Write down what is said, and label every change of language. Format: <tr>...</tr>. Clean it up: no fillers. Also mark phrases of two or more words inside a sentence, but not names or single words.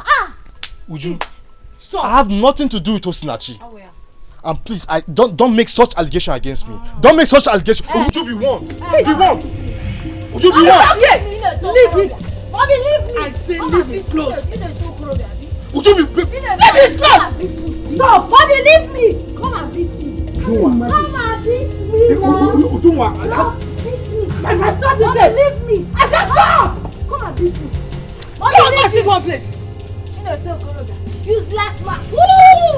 <en>Uju, stop. I have nothing to do with Osinachi. And please, don't make such allegation against me. Don't make such allegation. Uju, be warned. Be warned. Uju, be warned. Leave it. Mommy, leave me. I say leave his clothes. Uju, leave his clothes. Stop. Mommy, leave me. Come and beat me. Come and beat me now. If I stop this, leave me. I said stop. Come and beat me. Mommy, leave me one place. Useless man. Woo!</en>